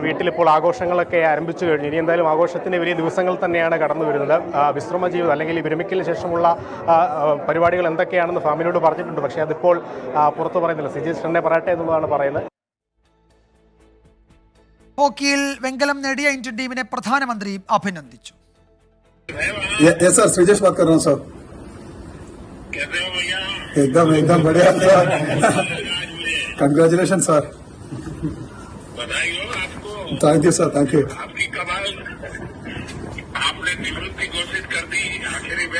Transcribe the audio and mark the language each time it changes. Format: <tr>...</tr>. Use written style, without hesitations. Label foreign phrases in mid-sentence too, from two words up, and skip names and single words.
<ml>വീട്ടിലിപ്പോൾ ആഘോഷങ്ങളൊക്കെ ആരംഭിച്ചു കഴിഞ്ഞു. ഇനി എന്തായാലും ആഘോഷത്തിൻ്റെ വലിയ ദിവസങ്ങൾ തന്നെയാണ് കടന്നു വരുന്നത്. വിശ്രമ ജീവിതം അല്ലെങ്കിൽ വിരമിക്കലിന് ശേഷമുള്ള പരിപാടികൾ എന്തൊക്കെയാണെന്ന് ഫാമിലിയോട് പറഞ്ഞിട്ടുണ്ട്. പക്ഷേ അതിപ്പോൾ പുറത്തു പറയുന്നില്ല. ശ്രീജേഷ് തന്നെ പറയട്ടെ എന്നുള്ളതാണ് പറയുന്നത്. ഹോക്കിയിൽ വെങ്കലം നേടിയ ഇന്ത്യൻ ടീമിനെ പ്രധാനമന്ത്രി അഭിനന്ദിച്ചു.</ml> <hi>सर श्रीजेश बात कर रहा हूँ सर. एकदम बढ़िया.</hi> <en>Congratulation sir. Thank you sir. Thank you.</en> <hi>आपने निवृत्ति घोषित कर दी आखिरी में.</hi>